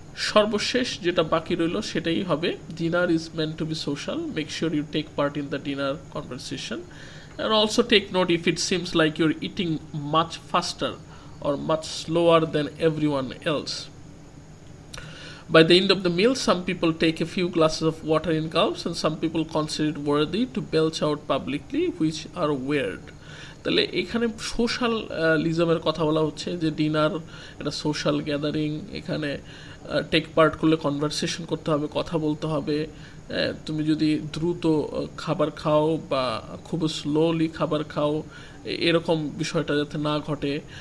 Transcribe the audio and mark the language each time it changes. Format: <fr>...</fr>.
<bn>সর্বশেষ যেটা বাকি রইল সেটাই হবে</bn> <en>Dinner is meant to be social, make sure you take part in the dinner conversation and also take note if it seems like you're eating much faster or much slower than everyone else. By the end of the meal, some people take a few glasses of water in gulps and some people consider it worthy to belch out publicly, which are weird.</en> <bn>তাহলে এখানে সোশ্যালিজমের কথা বলা হচ্ছে, যে dinner এটা social gathering, এখানে take part করলে conversation করতে হবে, কথা বলতে হবে। তুমি যদি দ্রুত খাবার খাও বা খুব স্লোলি খাবার খাও, এরকম বিষয়টা যাতে না ঘটে।</bn>